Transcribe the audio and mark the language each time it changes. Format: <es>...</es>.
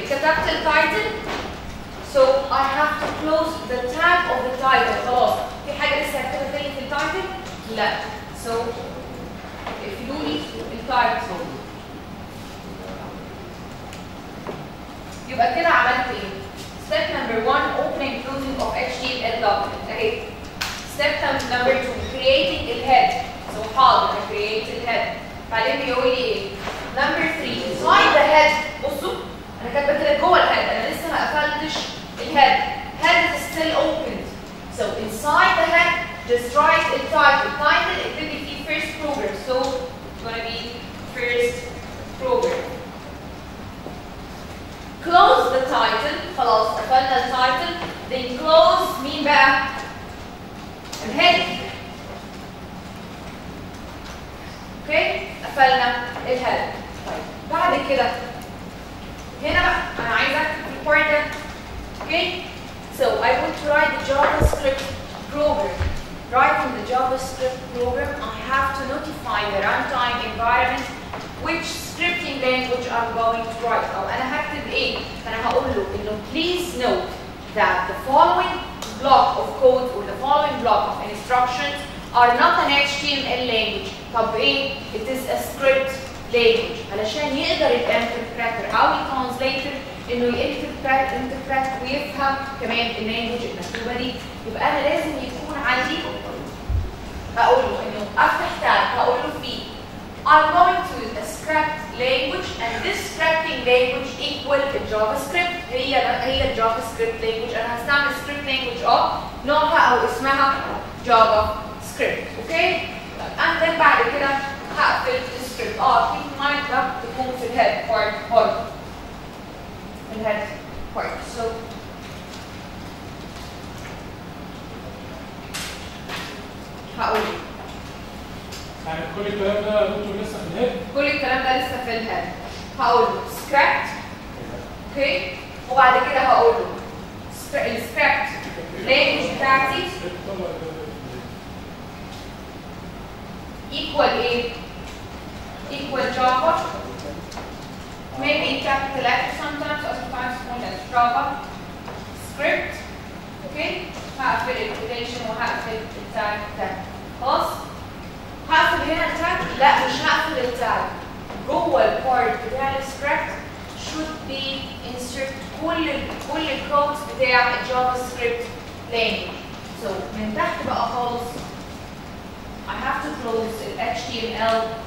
<ar>كتبت التايتل</ar> <en>so I have to close the tag of the title.</en> <ar>خلاص في حاجه لسه هكتبها تاني في التايتل؟ لا. so اقفلوا لي التايتل.</ar> <en>يبقى كده عملت ايه؟ Step number 1 opening closing of HTML document. Okay. Step number 2 creating the head. So حاضر create the head.</en> <ar>بعدين بيقول لي ايه؟</ar> <en>Number 3 inside the head.</en> <ar>بصوا انا كاتبه كده جوه الهيد، انا لسه ما قفلتش الهيد.</ar> <en>Head is still opened. So inside the head just write the title. Title</en> <ar>اكتب لي فيه</ar> <en>first program. So it's gonna be first program. Close the title.</en> <ar>خلاص قفلنا التايتل. Then close مين بقى؟ الهيد. اوكي؟ قفلنا الهيد. طيب بعد كده هنا بقى انا عايزه اكتب في البارت ده. اوكي؟</ar> <en>So I want to write the JavaScript program. Writing the JavaScript program, I have to notify the runtime environment which scripting language I'm going to write.</en> <ar>أو أنا هكتب إيه؟ فأنا هقول له إنه</ar> <en>please note that the following block of code or the following block of instructions are not an HTML language.</en> <ar>طب إيه؟</ar> <en>It is a script language.</en> <ar>علشان يقدر الانتربريتر أو الترانسليتر إنه ينتربريت ويفهم كمان اللانجوج المكتوبة دي. يبقى أنا لازم يكون عندي هقول له إنه أفتح تاب هقول له فيه</ar> <en>I'm going to use a script language and this scripting language equal the JavaScript. هي JavaScript language.</en> <ar>أنا هستعمل script language نوعها أو اسمها JavaScript. اوكي؟</ar> <en>and then</en> <ar>بعد كده هقفل السكريبت.</ar> <en>keep in mind</en> <ar>ده تكون في الهيد بارت برضه. الهيد بارت. so هقول يعني كل الكلام ده دكتور لسه في الهيد؟ كل الكلام ده لسه في الهيد. هقول له سكريبت. اوكي؟ وبعد كده هقول له السكريبت لانجوج بتاعتي equal ايه؟ equal Java.</ar> <en>Maybe in capital letters sometimes or sometimes small letters. Java script.</en> <ar>اوكي؟ هقفل الكوتيشن وهقفل التاج ده. خلاص؟ هقفل هنا التاج؟ لا مش هقفل التاج. جوه البارت بتاع السكريبت</ar> <en>should be insert</en> <ar>كل الكودز بتاع الجافا سكريبت language.</ar> <en>So</en> <ar>من تحت بقى خالص</ar> <en>I have to close HTML.</en>